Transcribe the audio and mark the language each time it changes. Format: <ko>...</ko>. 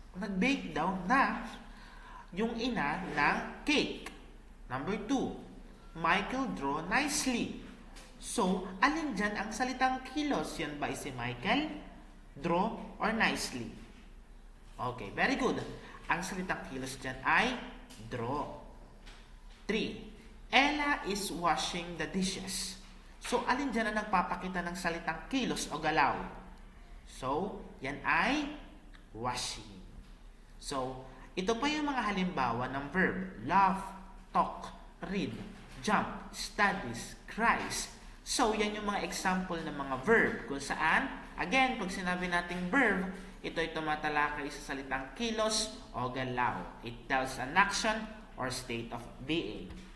<tl>Nag-bake daw na yung ina ng cake.</tl> <en>Number 2, Michael draw nicely. So,</en> <tl>alin dyan ang salitang kilos? Yan ba si Michael?</tl> <en>Draw or nicely? Okay, very good.</en> <tl>Ang salitang kilos dyan ay draw.</tl> <en>3, Ella is washing the dishes.</en> <tl>So, alin dyan ang nagpapakita ng salitang kilos o galaw? So, yan ay washing. So, ito pa yung mga halimbawa ng verb.</tl> <en>Laugh, talk, read, jump, studies, cries.</en> <tl>So, yan yung mga example ng mga verb kung saan, again, pag sinabi nating verb, ito ay tumatalakay sa salitang kilos o galaw.</tl> <en>It tells an action or state of being.</en>